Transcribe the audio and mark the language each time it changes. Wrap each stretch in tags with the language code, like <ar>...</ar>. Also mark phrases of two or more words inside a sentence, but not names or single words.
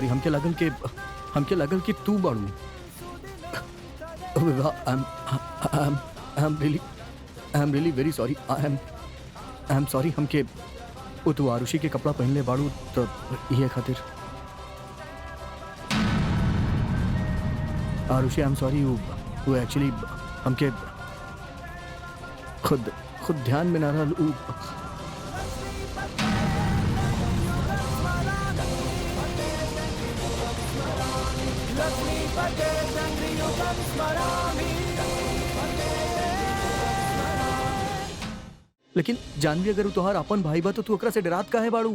<en>हमके लगल कि तू बाड़ू। I am really very sorry. I am sorry.</en> <bho>हमके वो तू आरुषि के कपड़ा पहन ले बाड़ू तो ये खातिर।</bho> <en>आरुषि, I am sorry.</en> <bho>वो एक्चुअली हमके खुद ध्यान में ना रहा। लेकिन जानवी, अगर तोहार अपन भाई बा तो तू ओकरा से डरात काहे बाड़ू?</bho>